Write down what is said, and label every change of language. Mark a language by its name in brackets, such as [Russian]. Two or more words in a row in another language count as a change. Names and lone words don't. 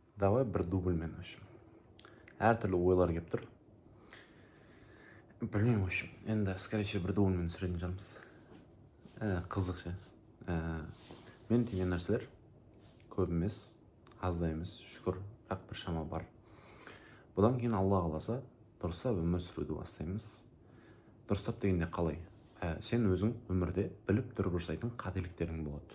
[Kazakh] Давай бір дубльмен, [Russian] в общем. [Kazakh] Әртүрлі ойлар келіп тұр. Білмеймін, [Russian] в общем. Енді, скорее всего, [Kazakh] бір дубльмен түсіретін шығармыз. Қызық ше. Мен деген нәрселер көп емес, аз да емес, шүкір, бірақ бір шама бар. Бұдан кейін Алла қаласа, дұрыстап өмір сүруді бастаймыз. Дұрыстап дегенде қалай? Сен өзің өмірде біліп тұрып жасайтын қателіктерің болады.